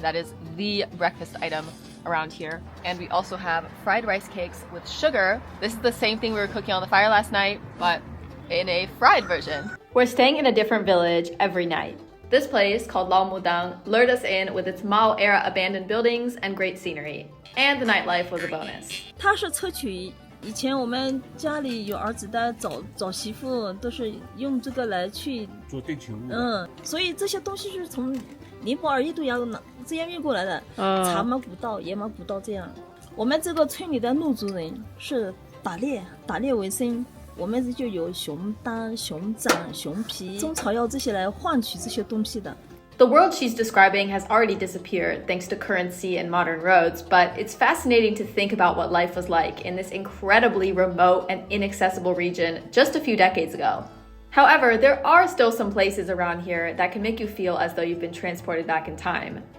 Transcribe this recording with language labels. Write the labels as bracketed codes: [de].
[en] That is the breakfast item around here. And we also have fried rice cakes with sugar. This is the same thing we were cooking on the fire last night, but in a fried version. We're staying in a different village every night. This place, called Lao Mudang, lured us in with its Mao-era abandoned buildings and great scenery. And the nightlife was a bonus. [zh] 它是采取以前我们家里有儿子的找媳妇都是用这个来去做定情物。所以这些东西是从尼泊尔、印度洋这样运过来的。茶马古道、野马古道这样。我们这个村里的怒族人是打猎为生。我们就有熊胆、熊掌、熊皮、中草药这些来换取这些东西的。 [en] The world she's describing has already disappeared thanks to currency and modern roads, but it's fascinating to think about what life was like in this incredibly remote and inaccessible region just a few decades ago. However, there are still some places around here that can make you feel as though you've been transported back in time.